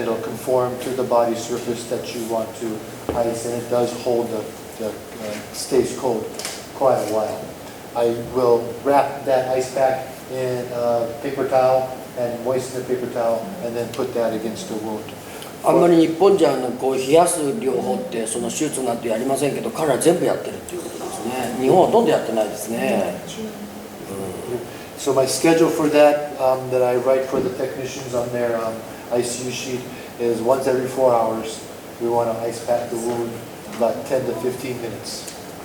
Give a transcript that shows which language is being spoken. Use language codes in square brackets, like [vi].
[en] It'll conform to the body surface that you want to ice, and it does hold stays cold quite a while. I will wrap that ice pack in a paper towel and moisten the paper towel, and then put that against the wound. [ja] あんまり日本じゃこう冷やす療法ってその手術なんてやりませんけど、彼ら全部やってるっていうことですね。日本はほとんどやってないですね。 [en] So my schedule for that, that I write for the technicians on their ICU sheet, is once every 4 hours. We want to ice pack the wound about 10 to 15 minutes.